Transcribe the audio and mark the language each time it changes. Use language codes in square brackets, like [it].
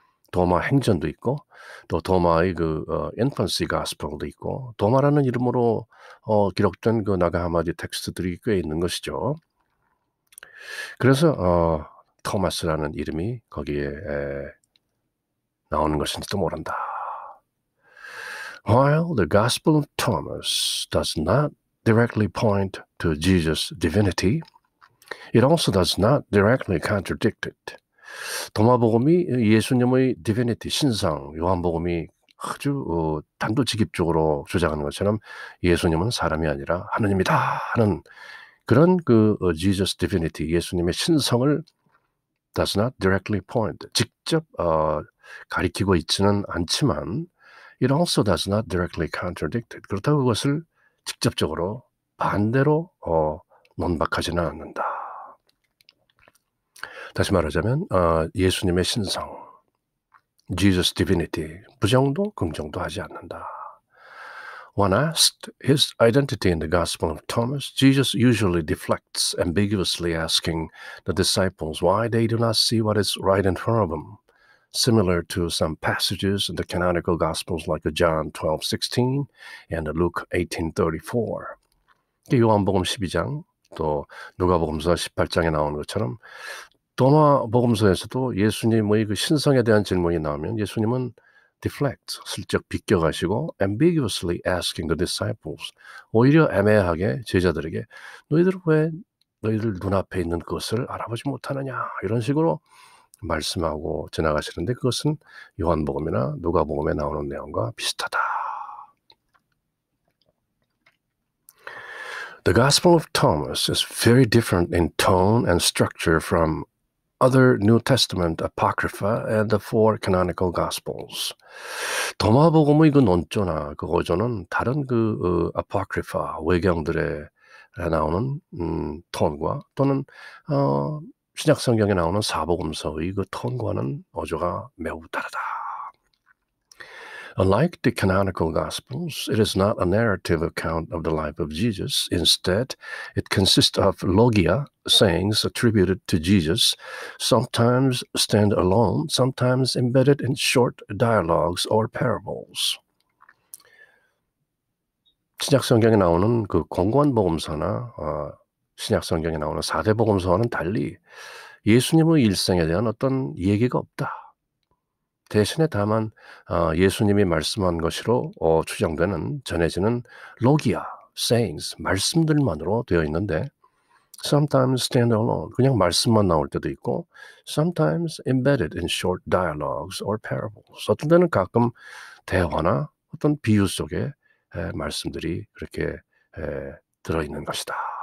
[ko] 도마 행전도 있고 또 도마의 Infancy Gospel도 있고 도마라는 이름으로 기록된 그 나가 하마디 텍스트들이 꽤 있는 것이죠. 그래서 토마스라는 이름이 거기에 나오는 것인지도 모른다. [en] While the Gospel of Thomas does not directly point to Jesus' divinity, it also does not directly contradict it. [ko] 도마복음이 예수님의 divinity, 신성, 요한복음이 아주 단도직입적으로 주장하는 것처럼 예수님은 사람이 아니라 하느님이다 하는 그런 Jesus divinity, 예수님의 신성을 [en] does not directly point, [ko] 직접 가리키고 있지는 않지만 [en] it also does not directly contradict it. [ko] 그렇다고 그것을 직접적으로 반대로 논박하지는 않는다. 다시 말하자면 예수님의 신성, Jesus divinity, 부정도 긍정도 하지 않는다. [en] When asked his identity in the Gospel of Thomas, Jesus usually deflects, ambiguously asking the disciples why they do not see what is right in front of them, similar to some passages in the canonical Gospels like John 12:16 and Luke 18:34. [ko] 요한복음 12장, 또 누가복음서 18장에 나오는 것처럼 도마복음서에서도 예수님의 그 신성에 대한 질문이 나오면 예수님은 deflect, 슬쩍 비껴가시고 [en] ambiguously asking the disciples, [ko] 오히려 애매하게 제자들에게 너희들 왜 너희들 눈앞에 있는 것을 알아보지 못하느냐 이런 식으로 말씀하고 지나가시는데 그것은 요한복음이나 누가복음에 나오는 내용과 비슷하다. [en] The Gospel of Thomas is very different in tone and structure from other New Testament Apocrypha and the four canonical Gospels. [ko] 도마복음의 그 논조나 그 어조는 다른 Apocrypha 외경들에 나오는 톤과 또는 신약 성경에 나오는 사복음서의 그 톤과는 어조가 매우 다르다. [en] Unlike the canonical Gospels, it is not a narrative account of the life of Jesus. Instead, it consists of logia, sayings attributed to Jesus, sometimes stand alone, sometimes embedded in short dialogues or parables. [ko] 신약 성경에 나오는 그 공고한 복음서나 신약 성경에 나오는 4대 복음서와는 달리 예수님의 일생에 대한 어떤 얘기가 없다. 대신에 다만 예수님이 말씀한 것으로 추정되는 전해지는 로기아, sayings, 말씀들만으로 되어 있는데 [en] sometimes stand alone, [ko] 그냥 말씀만 나올 때도 있고 [en] sometimes embedded in short dialogues or parables, [ko] 어떤 때는 가끔 대화나 어떤 비유 속에 말씀들이 그렇게 들어있는 것이다.